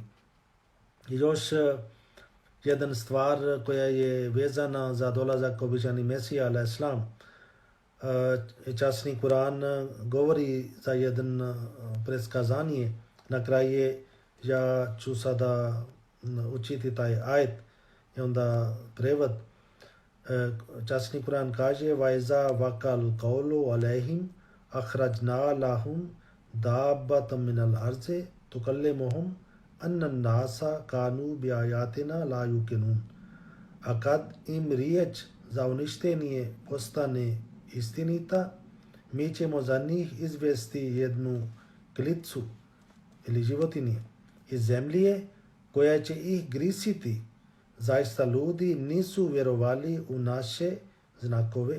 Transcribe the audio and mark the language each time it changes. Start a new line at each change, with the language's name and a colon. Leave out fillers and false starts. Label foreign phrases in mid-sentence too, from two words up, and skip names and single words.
Bosnian: I još jedan stvar koja je vezana za dolazak obećani Mesija, al-Islam. Časni Kur'an govori za jedan predskazanje. Na kraju ja ću sada učiti taj ajet i onda prevod. Časni Kur'an kaže
Arabic: وَإِذَا وَقَعَ الْقَوْلُ عَلَيْهِمْ أَخْرَجْنَا لَهُمْ دَابَّةً مِنَ الْأَرْضِ تُكَلِّمُهُمْ أَنَّ النَّاسَ كَانُوا بِآيَاتِنَا لَا يُوقِنُونَ.
Bosnian: A kad im riječ za uništenje postane istinita, mi ćemo za njih izvesti jednu klicu ili životinje iz zemlje koja će ih grisiti. Zaista ljudi nisu vjerovali u naše znakove.